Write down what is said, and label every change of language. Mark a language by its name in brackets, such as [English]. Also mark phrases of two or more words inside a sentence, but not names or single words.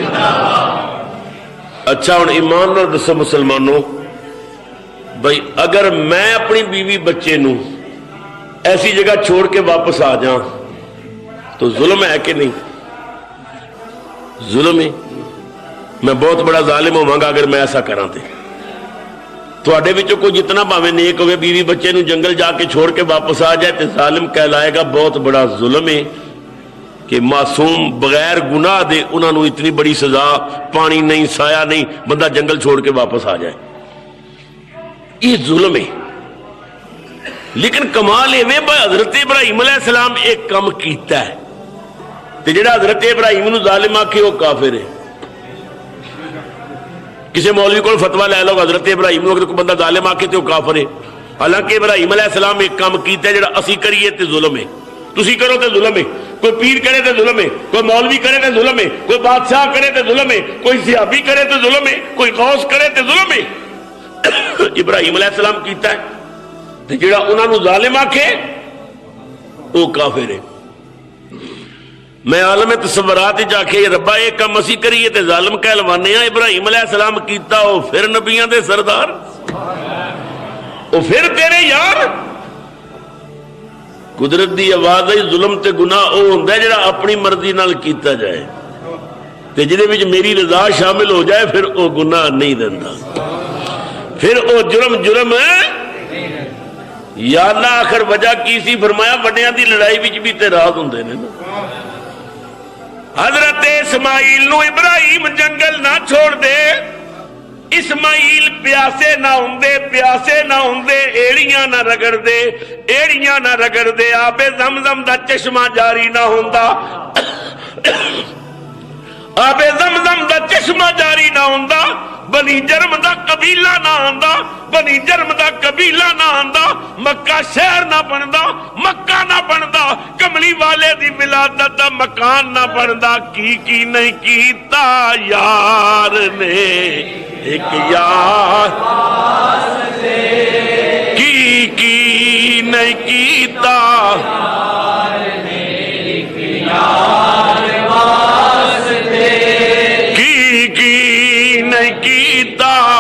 [Punjabi] اچھا ہوں ایمان نال دسو مسلمانوں، بھائی اگر میں اپنی بیوی بچے نو ایسی جگہ چھوڑ کے واپس آ جاؤں تو ظلم ہے کہ نہیں؟ ظلم ہے. میں بہت بڑا ظالم ہوں گا اگر میں ایسا کراں تے. تواڈے وچوں کوئی جتنا بھاویں نیک ہوئے بیوی بچے نو جنگل جا کے چھوڑ کے واپس آ جائے تے ظالم کہلائے گا. بہت بڑا ظلم ہے کہ معصوم بغیر گناہ دے انہاں نو اتنی بڑی سزا، پانی نہیں سایہ نہیں، بندہ جنگل چھوڑ کے واپس آ جائے. [Urdu] یہ ظلم ہے. [Punjabi] لیکن کمال ہے بھائی حضرت ابراہیم علیہ السلام ایک کم کیتا ہے تے جڑا حضرت ابراہیم نو ظالم آکھے وہ کافر ہے. [Urdu] کسی مولوی کو فتویٰ لے لو [Punjabi] حضرت ابراہیم نو کوئی بندہ ظالم آکھے تے وہ کافر ہے. حالانکہ ابراہیم علیہ السلام ایک کام کیتا ہے جڑا اسی کریے تے ظلم ہے. تسی کرو تے ظلم ہے، کوئی پیر کرے تے ظلم ہے، کوئی مولوی کرے تے ظلم ہے، کوئی بادشاہ کرے تے ظلم ہے، کوئی صحابی کرے تے ظلم ہے، کوئی غوث کرے تے ظلم ہے. ابراہیم علیہ السلام کیتا ہے تے جڑا انہاں نو ظالم آکھے وہ کافر ہے. میں عالم تصورات جا کے ربا یہ کم اسی کریے تے ظالم کہلوانے ہیں. ابراہیم علیہ السلام کیتا وہ پھر نبیاں دے سردار، وہ پھر تیرے یار. قدرت دی آواز ہے ظلم تے گناہ او ہوندا ہے جڑا اپنی مرضی نال کیتا جائے تے جدے وچ میری رضا شامل ہو جائے پھر او گناہ نہیں دیندا، پھر او جرم ہے. یا اللہ آخر وجہ کی سی؟ فرمایا وڈیاں دی لڑائی وچ بھی تے راز ہوندے نے نا. حضرت اسماعیل نو ابراہیم جنگل نہ چھوڑ دے. اسماعیل پیاسے نہ ہوندے ایڑیاں نہ رگڑ دے آب زمزم دا چشمہ جاری نہ ہوندا. آب زمزم دا چشمہ جاری نہ ہوندا. بنی جرم دا قبیلہ نہ آندا. مکہ شہر نہ بندا. کملی والے دی ولادت دا مکان نہ بندا. کی نہیں کیتا یار نے ایک یار کی نہیں کیتا کی نہیں کیتا.